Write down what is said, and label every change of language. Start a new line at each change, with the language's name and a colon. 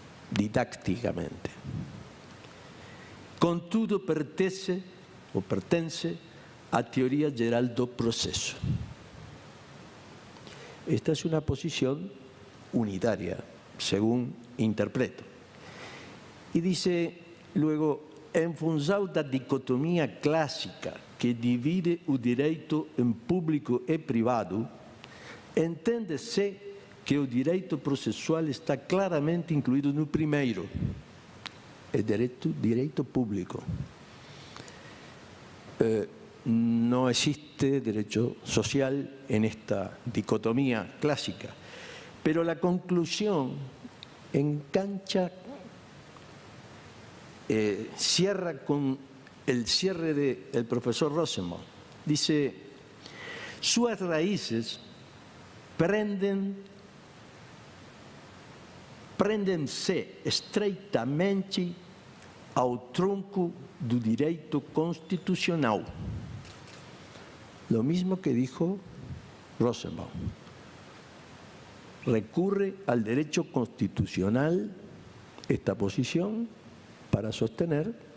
Spanish: Didácticamente.
Portuguese: Contudo, pertence à teoria geral do proceso.
Spanish: Esta es una posición unitaria, según interpreto. Y dice luego,
Portuguese: en função da dicotomia clássica que divide o direito em público e privado, entende-se que o direito processual está claramente incluído no primeiro, é direito público.
Spanish: No existe derecho social en esta dicotomía clásica, pero la conclusión engancha, cierra con el cierre del profesor Rosenbaum. Dice,
Portuguese: suas raíces prendem-se estreitamente ao tronco do direito constitucional.
Spanish: Lo mismo que dijo Rosenbaum. Recurre al derecho constitucional esta posición para sostener